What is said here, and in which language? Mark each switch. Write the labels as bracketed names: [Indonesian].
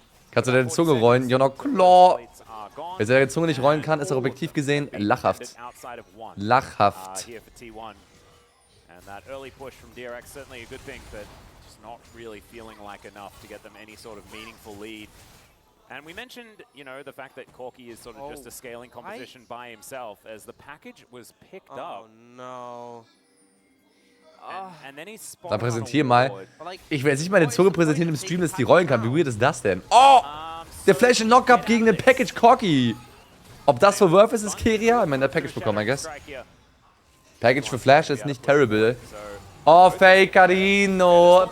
[German] Kannst du deine Zunge rollen? Ja, noch klar. Wer seine Zunge nicht rollen kann, ist auch objektiv gesehen lachhaft. Lachhaft. [English] And that early push from DRX certainly a good thing, but just not really feeling like enough to get them any sort of meaningful lead. And we mentioned, you know, the fact that Corky is sort of just a scaling composition by himself, as the package was picked up. Oh no. [German] Dann präsentier mal. Ich will jetzt nicht meine Zunge präsentieren im Stream, dass die rollen kann. Wie weird ist das denn? Oh! Der Flash and Knockup gegen den Package Corky. Ob das für Worth ist Keria? Ich meine, der Package bekommen, [English] I guess. [German] Package für Flash ist nicht terrible. Oh, Fakerino.